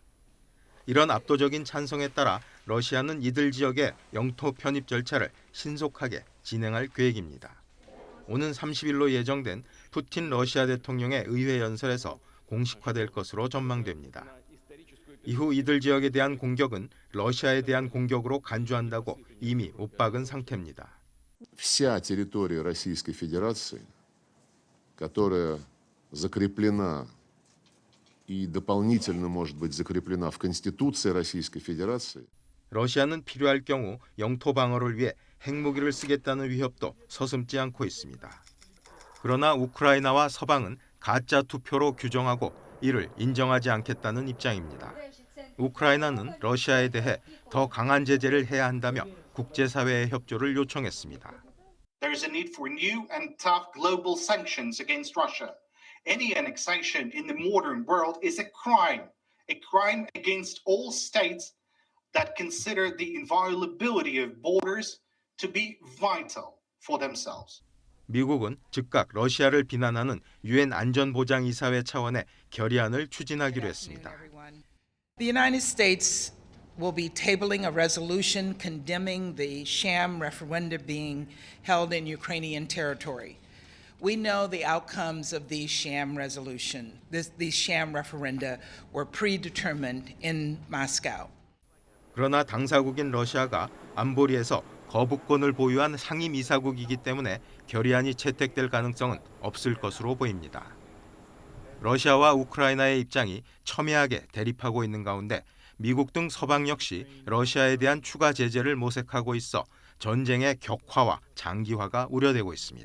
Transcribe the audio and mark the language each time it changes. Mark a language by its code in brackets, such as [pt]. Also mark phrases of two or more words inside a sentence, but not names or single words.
[ko] 이런 압도적인 찬성에 따라 러시아는 이들 지역의 영토 편입 절차를 신속하게 진행할 계획입니다. 오는 30일로 예정된 푸틴 러시아 대통령의 의회 연설에서 공식화될 것으로 전망됩니다. 이후 이들 지역에 대한 공격은 러시아에 대한 공격으로 간주한다고 이미 못 박은 상태입니다. [ru] Вся территория Российской Федерации, которая закреплена и дополнительно может быть закреплена в Конституции Российской Федерации. [ko] 러시아는 필요할 경우 영토 방어를 위해 핵무기를 쓰겠다는 위협도 서슴지 않고 있습니다. 그러나 우크라이나와 서방은 가짜 투표로 규정하고 이를 인정하지 않겠다는 입장입니다. 우크라이나는 러시아에 대해 더 강한 제재를 해야 한다며 국제사회의 협조를 요청했습니다. [en] There is a need for new and tough global sanctions against Russia. Any annexation in the modern world is a crime against all states that consider the inviolability of borders to be vital for themselves. [ko] 미국은 즉각 러시아를 비난하는 유엔 안전보장이사회 차원의 결의안을 추진하기로 했습니다. [en] The United States will be tabling a resolution condemning the sham referenda being held in Ukrainian territory. We know the outcomes of these sham referenda were predetermined in Moscow. [ko] 그러나 당사국인 러시아가 안보리에서 거부권을 보유한 상임이사국이기 때문에 결의안이 채택될 가능성은 없을 것으로 보입니다. 러시아와 우크라이나의 입장이 첨예하게 대립하고 있는 가운데 미국 등 서방 역시 러시아에 대한 추가 제재를 모색하고 있어 전쟁의 격화와 장기화가 우려되고 있습니다.